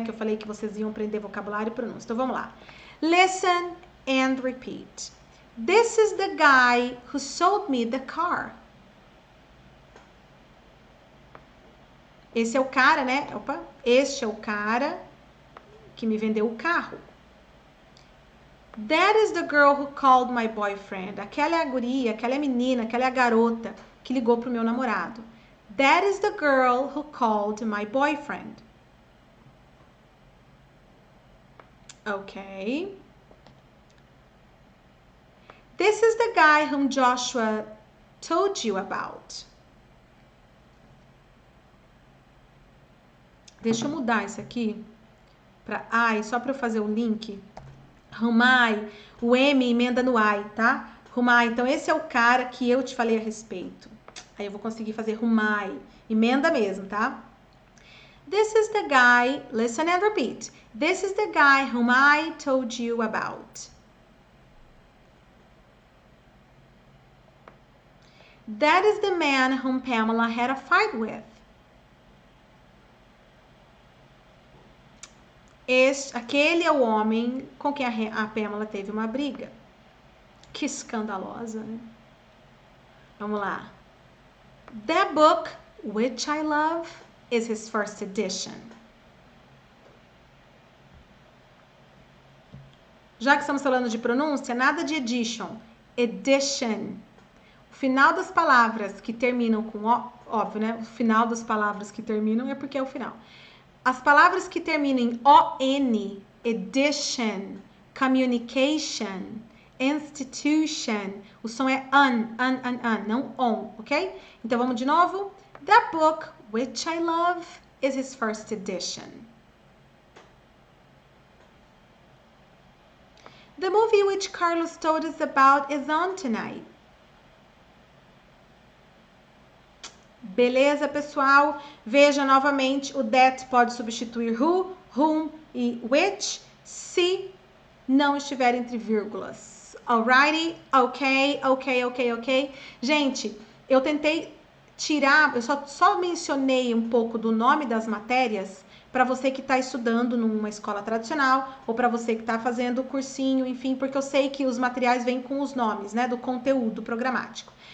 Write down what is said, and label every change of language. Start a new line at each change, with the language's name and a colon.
Portuguese: Que eu falei que vocês iam aprender vocabulário e pronúncia. Então, vamos lá.
English: Listen and repeat. This is the guy who sold me the car.
Portuguese: Esse é o cara, né? Este é o cara que me vendeu o carro.
English: That is the girl who called my boyfriend.
Portuguese: Aquela é a guria, aquela é a menina, aquela é a garota que ligou pro meu namorado.
English: That is the girl who called my boyfriend. Okay. This is the guy whom Joshua told you about.
Portuguese: Deixa eu mudar isso aqui para I, só para eu fazer o link. Rumai, o M emenda no I, tá? Rumai, então esse é o cara que eu te falei a respeito. Aí eu vou conseguir fazer Rumai, emenda mesmo, tá?
English: This is the guy, listen and repeat. This is the guy whom I told you about. That is the man whom Pamela had a fight with.
Portuguese: Aquele é o homem com quem a Pamela teve uma briga. Que escandalosa, né? Vamos lá.
English: That book, which I love, is his first edition.
Portuguese: Já que estamos falando de pronúncia, nada de edition. Edition. O final das palavras que terminam com O, óbvio, né? O final das palavras que terminam é porque é o final. As palavras que terminam em ON, edition, communication, institution, o som é an, não on, ok? Então vamos de novo.
English: That book, which I love, is his first edition. The movie which Carlos told us about is on tonight.
Portuguese: Beleza, pessoal? Veja novamente, o that pode substituir who, whom e which, se não estiver entre vírgulas.
English: Alrighty? Ok.
Portuguese: Gente, eu tentei tirar, eu só mencionei um pouco do nome das matérias para você que está estudando numa escola tradicional ou para você que está fazendo cursinho, enfim, porque eu sei que os materiais vêm com os nomes, né, do conteúdo programático.